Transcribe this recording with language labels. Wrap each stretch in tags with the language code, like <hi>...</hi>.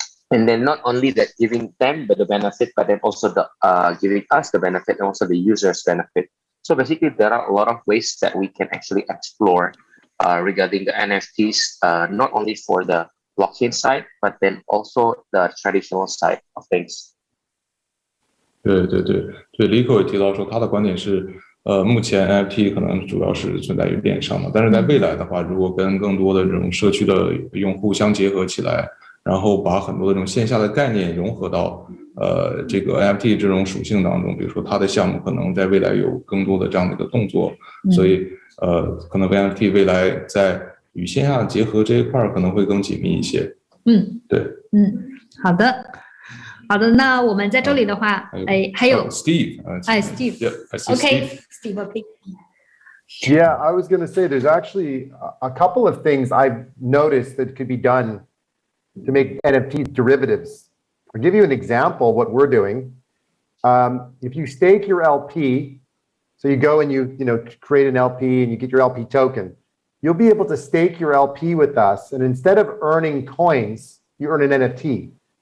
<en>And then not only that, giving them the benefit, but then also the giving us the benefit and also the users benefit. So basically, there are a lot of ways that we can actually explore regarding the NFTs, not only for the blockchain side, but then also the traditional side of things.</en> <zh>对 ，Lico 也提到说，他的观点是，目前 NFT 可能主要是存在于链上嘛，但是在未来的话，如果跟更多的这种社区的用户相结合起来。然后把很多的这种线下的概念融合到这个 NFT 这种属性当中，比如说它的项目可能在未来有更多的这样的一个动作，所以可能 NFT 未来在与线下结合这一块可能会更紧密一些。对，好的，那我们在这里的话，还有 Steve，OK，Steve，OK。</zh> <en>Yeah, I was going to say there's actually a couple of things I've noticed that could be done to make NFTs derivatives. I'll give you an example of what we're doing. If you stake your LP, so you go and you create an LP and you get your LP token, you'll be able to stake your LP with us, and instead of earning coins, you earn an NFT.</en>